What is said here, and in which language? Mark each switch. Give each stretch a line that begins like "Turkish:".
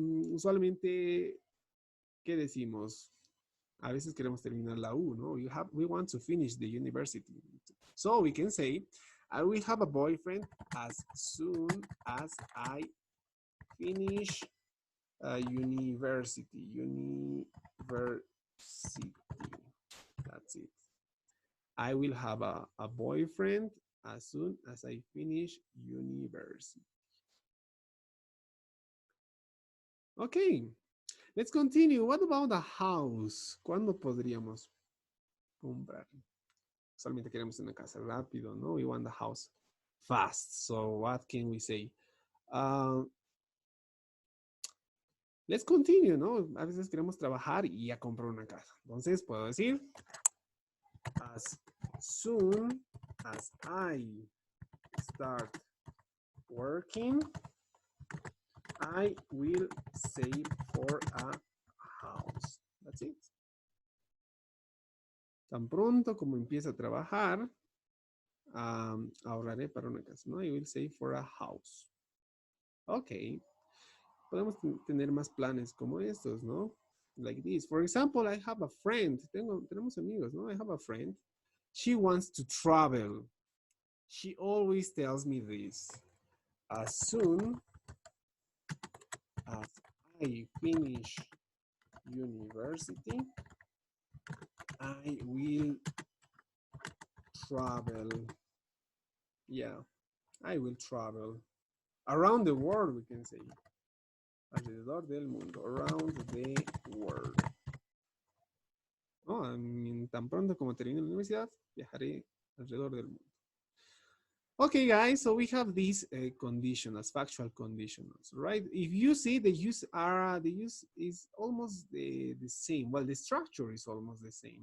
Spanish: Usualmente, ¿qué decimos? A veces queremos terminar la U, ¿no?
English: We want to finish the university. So we can say, I will have a boyfriend as soon as I finish university. That's it. I will have a boyfriend as soon as I finish university. Okay, let's continue. What about the house?
Spanish: ¿Cuándo podríamos comprar? Solamente queremos una casa rápido, ¿no?
English: We want the house fast. So what can we say? Let's continue,
Spanish: ¿no? A veces queremos trabajar y ya comprar una casa. Entonces puedo decir,
English: as soon as I start working, I will save for a house. That's it.
Spanish: Tan pronto como empiece a trabajar, ahorraré para una casa, ¿no?
English: I will save for a house. Ok.
Spanish: Podemos tener más planes como estos, ¿no?
English: Like this. For example, I have a friend.
Spanish: Tenemos amigos, ¿no?
English: I have a friend. She wants to travel. She always tells me this. As soon as I finish university, I will travel. Yeah, I will travel. Around the world, we can say.
Spanish: Alrededor del mundo.
English: Around the world.
Spanish: Oh, tan pronto como termine la universidad, viajaré alrededor del mundo.
English: Okay, guys, so we have these conditionals, factual conditionals, right? If you see the use is almost the same. Well, the structure is almost the same.